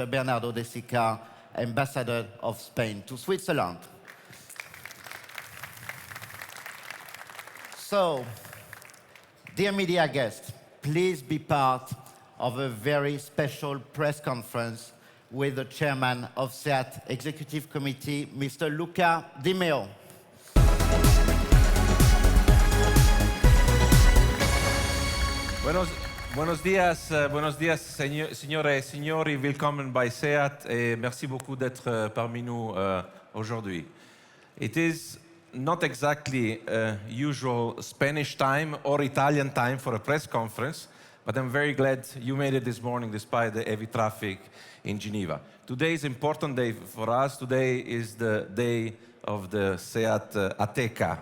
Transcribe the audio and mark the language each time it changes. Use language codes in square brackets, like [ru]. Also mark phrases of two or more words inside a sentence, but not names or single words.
[en] Bernardo de Sica, Ambassador of Spain to Switzerland. So, dear media guests, please be part of a very special press conference with the Chairman of SEAT Executive Committee, Mr. Luca Di Meo. [es] Buenos días, [it] signore e signori, [de] willkommen bei SEAT [fr] et merci beaucoup d'être parmi nous aujourd'hui. [en] It is not exactly usual Spanish time or Italian time for a press conference, but I'm very glad you made it this morning despite the heavy traffic in Geneva. Today is an important day for us. Today is the day of the SEAT Ateca.